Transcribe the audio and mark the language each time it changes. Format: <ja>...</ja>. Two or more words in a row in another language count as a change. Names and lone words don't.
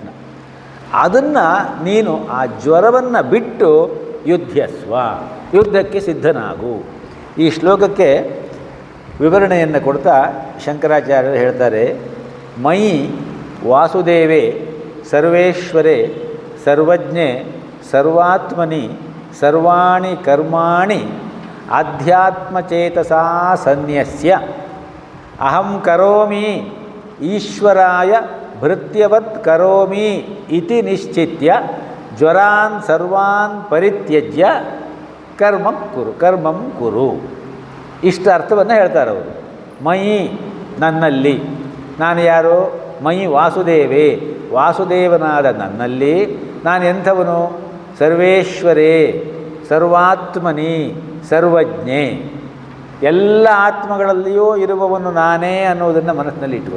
<kn>ಅದನ್ನು ನೀನು ಆ ಜ್ವರವನ್ನು ಬಿಟ್ಟು ಯುದ್ಧಸ್ವ, ಯುದ್ಧಕ್ಕೆ ಸಿದ್ಧನಾಗು. ಈ ಶ್ಲೋಕಕ್ಕೆ ವಿವರಣೆಯನ್ನು ಕೊಡ್ತಾ ಶಂಕರಾಚಾರ್ಯರು ಹೇಳ್ತಾರೆ,</kn> <sa>ಮಯಿ ವಾಸುದೇವೇ ಸರ್ವೇಶ್ವರೇ ಸರ್ವಜ್ಞೆ ಸರ್ವಾತ್ಮನಿ ಸರ್ವಾಣಿ ಕರ್ಮಾಣಿ ಆಧ್ಯಾತ್ಮಚೇತಸಾ ಸನ್ಯಸ್ಯ ಅಹಂ ಕರೋಮಿ ಈಶ್ವರಾಯ ಭೃತ್ಯವತ್ ಕರೋಮಿ ಇತಿ ನಿಶ್ಚಿತ್ಯ ಜ್ವರಾನ್ ಸರ್ವಾನ್ ಪರಿತ್ಯಜ್ಯ ಕರ್ಮಂ ಕುರು.</sa> <kn>ಇಷ್ಟ ಅರ್ಥವನ್ನು ಹೇಳ್ತಾರೆ ಅವರು. ಮಯಿ, ನನ್ನಲ್ಲಿ, ನಾನು ಯಾರು?</kn> <sa>ಮಯಿ ವಾಸುದೇವೇ,</sa> <kn>ವಾಸುದೇವನಾದ ನನ್ನಲ್ಲಿ ನಾನು ಎಂಥವನು?</kn> <sa>ಸರ್ವೇಶ್ವರೇ ಸರ್ವಾತ್ಮನಿ ಸರ್ವಜ್ಞೆ,</sa> <kn>ಎಲ್ಲ ಆತ್ಮಗಳಲ್ಲಿಯೂ ಇರುವವನು ನಾನೇ ಅನ್ನೋದನ್ನು ಮನಸ್ಸಿನಲ್ಲಿ ಇಟ್ಕೊ.</kn>